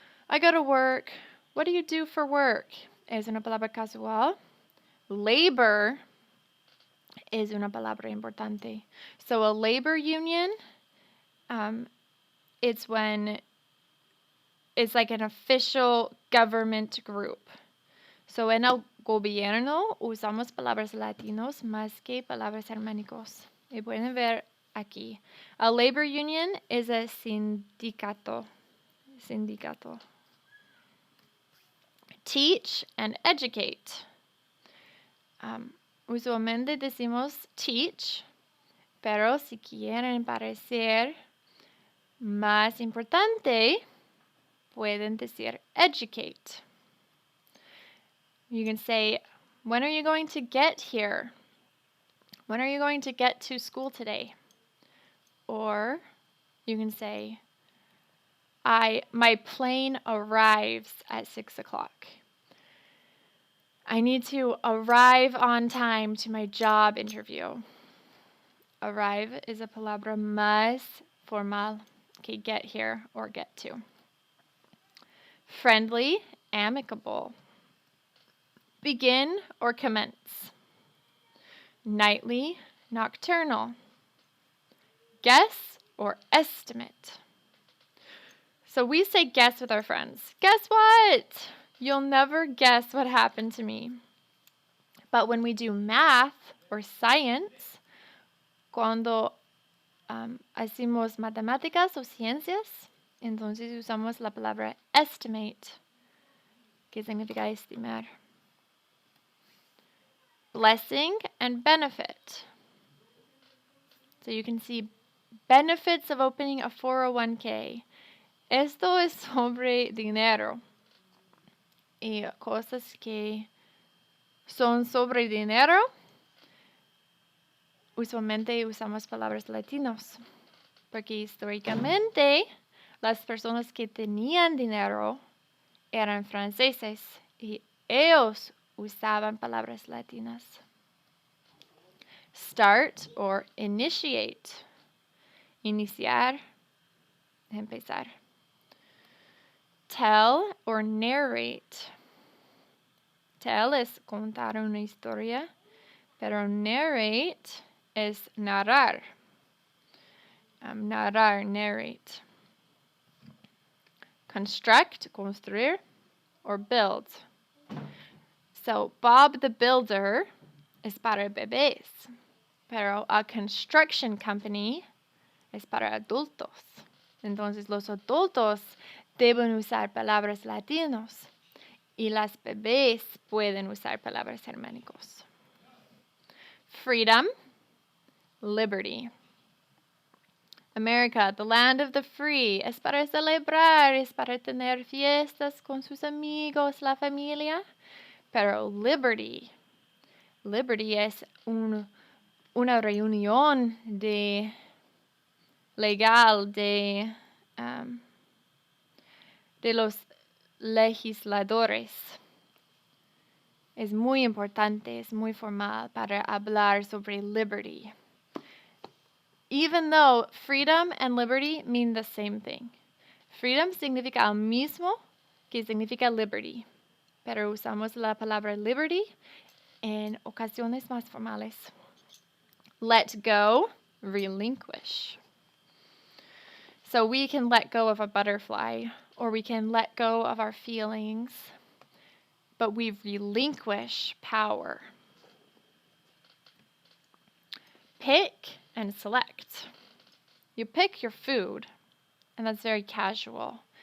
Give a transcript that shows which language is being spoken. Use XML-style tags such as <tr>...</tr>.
<en>I go to work. What do you do for work?</en> <es>Es una palabra casual. Labor es una palabra importante.</es> <en>So a labor union, it's when it's like an official government group.</en> <es>So en el gobierno usamos palabras latinos más que palabras germánicos. Y pueden ver aquí.</es> <en>A labor union is a sindicato. Teach and educate.</en> <es>Usualmente decimos teach, pero si quieren parecer más importante, pueden decir educate.</es> <en>You can say, when are you going to get here? When are you going to get to school today? Or you can say, my plane arrives at 6 o'clock. I need to arrive on time to my job interview. Arrive is a</en> <es>palabra más formal que</es> <en>get here or get to. Friendly, amicable. Begin or commence. Nightly, nocturnal. Guess or estimate. So we say guess with our friends. Guess what? You'll never guess what happened to me. But when we do math or science,</en> <es>cuando hacemos matemáticas o ciencias, entonces usamos la palabra estimate, que significa estimar.</es> <en>Blessing and benefit. So you can see benefits of opening a 401k.</en> <es>Esto es sobre dinero y cosas que son sobre dinero. Usualmente usamos palabras latinos porque históricamente las personas que tenían dinero eran franceses y ellos usaban palabras latinas.</es> <en>Start or initiate.</en> <es>Iniciar, empezar.</es> <en>Tell or narrate.</en> <es>Tell es contar una historia, pero narrate es narrar. Narrar, narrate.</es> <en>Construct, construir, or build.</en> <es>So, Bob the Builder es para bebés, pero</es> <en>a construction company</en> <es>es para adultos. Entonces, los adultos deben usar palabras latinos y las bebés pueden usar palabras germánicos.</es> <en>Freedom, liberty. America, the land of the free,</en> <es>es para celebrar, es para tener fiestas con sus amigos, la familia. Pero liberty es una reunión legal de los legisladores. Es muy importante, es muy formal para hablar sobre liberty.</es> <en>Even though freedom and liberty mean the same thing.</en> <es>Freedom significa lo mismo que significa liberty, pero usamos la palabra liberty en ocasiones más formales.</es> <en>Let go, relinquish. So we can let go of a butterfly, or we can let go of our feelings, but we relinquish power. Pick and select. You pick your food, and that's very casual.</en>